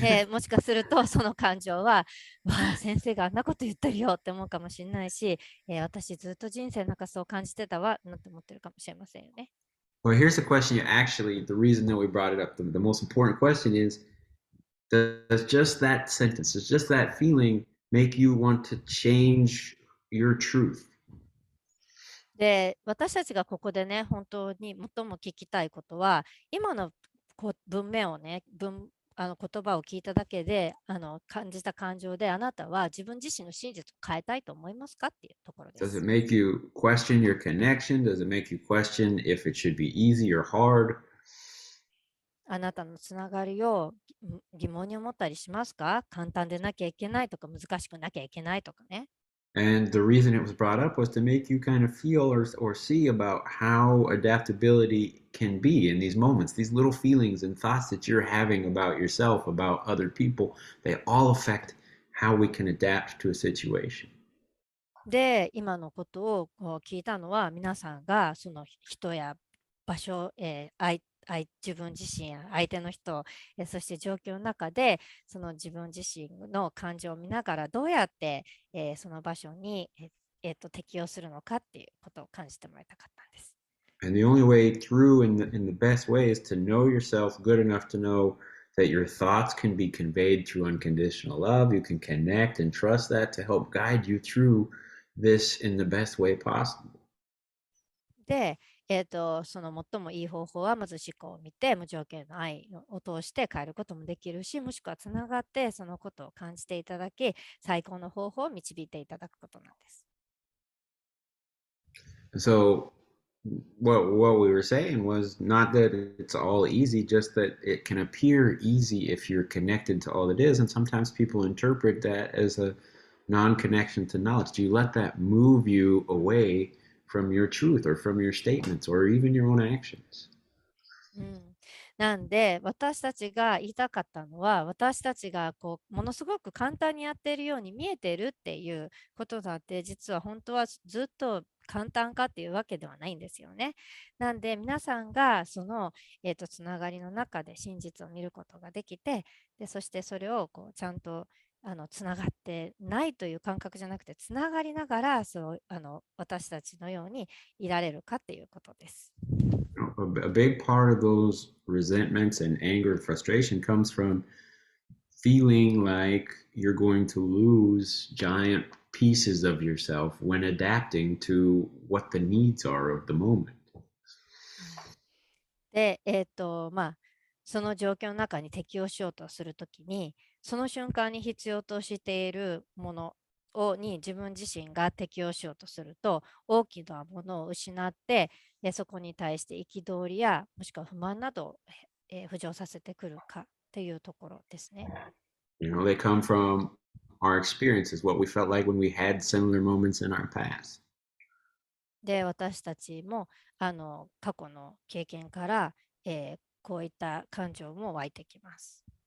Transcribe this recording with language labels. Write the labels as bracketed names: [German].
[Japanese] もしかするとその感情は、わあ、先生があんなこと言ってるよって思うかもしれないし、私ずっと人生の中そう感じてたわなんて思ってるかもしれませんよね。 [English] Well, here's the question. The reason that we brought it up, the most important question is, does just that sentence, does just that feeling make you want to change your truth? [Japanese] で、私たちがここでね、本当に最も聞きたいことは、今の文面をね、言葉を聞いただけで感じた感情で、あなたは自分自身の真実を変えたいと思いますかっていうところで [English] Does it make you question your connection? Does it make you question if it should be easy or hard? [Japanese] あなたのつながりを疑問に思ったりしますか？簡単でなきゃいけないとか、難しくなきゃいけないとかね。 [English] And the reason it was brought up was to make you kind of feel or see about how adaptability can be in these moments, these little feelings and thoughts that you're having about yourself, about other people. They all affect how we can adapt to a situation. [Japanese] で、今のことを聞いたのは、皆さんがその人や場所、自分自身や相手の人、そして状況の中でその自分自身の感情を見ながらどうやって、その場所に、適応するのかっていうことを感じてもらいたかったんです。 [English] And the only way through in the best way is to know yourself good enough to know that your thoughts can be conveyed through unconditional love. You can connect and trust that to help guide you through this in the best way possible. [Japanese] で、その最もいい方法はまず思考を見て無条件の愛を通して変えることもできるし、もしくはつながってそのことを感じていただき、最高の方法を導いていただくことなんです。 [English] So what we were saying was not that it's all easy, just that it can appear easy if you're connected to all it is. And sometimes people interpret that as a non-connection to knowledge. Do you let that move you away from your truth or from your statements or even your own actions? [Japanese] なんで私たちが言いたかったのは、私たちがものすごく簡単にやっているように見えているっていうことだって、実は本当はずっと簡単かっていうわけではないんですよね。なんで皆さんがその、つながりの中で真実を見ることができて、でそしてそれをちゃんとつながってないという感覚じゃなくて、つながりながら私たちのようにいられるかっていうことです。 [English] A big part of those resentments and anger and frustration comes from feeling like you're going to lose giant pieces of yourself when adapting to what the needs are of the moment. [Japanese] で、その状況の中に適応しようとするときに、その瞬間に必要としているものに自分自身が適応しようとすると、大きなものを失って、そこに対して憤りや、もしくは不満などを、浮上させてくるかというところですね。 [English] They come from our experiences, what we felt like when we had similar moments in our past. [Japanese] で、私たちも過去の経験から、こういった感情も湧いてきます。